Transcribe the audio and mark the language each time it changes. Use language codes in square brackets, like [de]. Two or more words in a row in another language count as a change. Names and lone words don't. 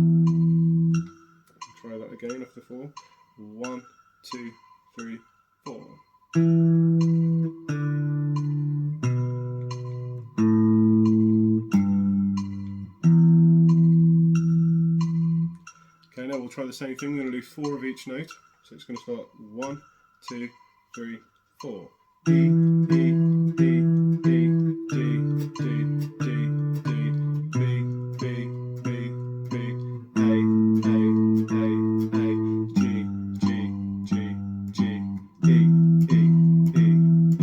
[en] Try that again after 4. 1, 2, 3, 4. Okay, now we'll try the same thing. We're going to do 4 of each note. So it's going to start 1, 2, 3, 4. E, E, E, E, D, D, D, D, B, B, B, B, A, A, A, A, G, G, G, G, E, E, E, E.